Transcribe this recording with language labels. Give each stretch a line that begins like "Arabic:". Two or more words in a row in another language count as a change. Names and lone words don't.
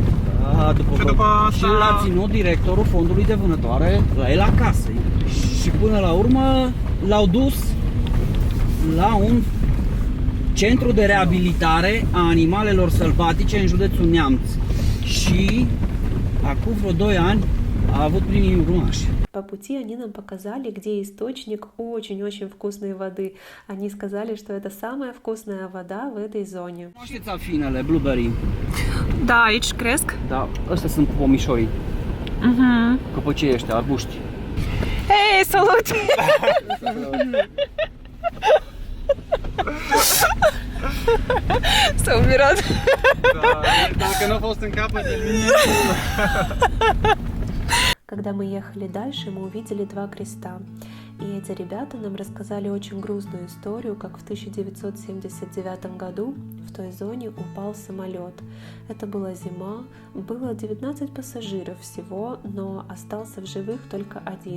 Romanian: După și l-a ținut directorul fondului de vânătoare la el acasă. Și până la urmă l-au dus la un centru de reabilitare a animalelor sălbatice în județul Neamț. Și acum vreo 2 ani a вот primim urmași.
Russian: По пути они нам показали, где источник очень-очень вкусной воды. Они сказали, что это самая вкусная вода в этой зоне.
Romanian: Cunoașteți afinele, blueberry? Da, aici cresc. Da, ăstea sunt pomișorii. Căpăcei ăștia, arbuști. Hei, salut! S-a umirat. Dacă nu a fost în capăt de linie.
Russian: Когда мы ехали дальше, мы увидели два креста. И эти ребята нам рассказали очень грустную историю, как в 1979 году в той зоне упал самолет. Это была зима, было 19 пассажиров всего, но остался в живых только один.